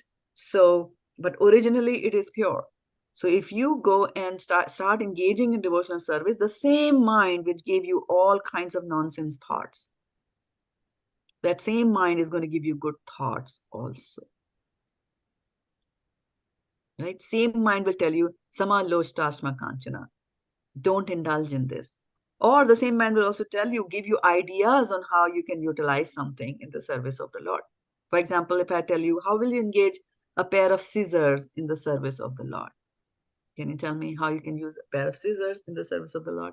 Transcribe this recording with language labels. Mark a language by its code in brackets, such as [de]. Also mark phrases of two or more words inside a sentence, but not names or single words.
[en] So, but originally it is pure. So if you go and start engaging in devotional service, the same mind which gave you all kinds of nonsense thoughts, that same mind is going to give you good thoughts also. Right? Same mind will tell you, [sa] sama-loṣṭrāśma-kāñcanaḥ. [en] Don't indulge in this. Or the same mind will also tell you, give you ideas on how you can utilize something in the service of the Lord. For example, if I tell you, how will you engage a pair of scissors in the service of the Lord? Can you tell me how you can use a pair of scissors in the service of the Lord?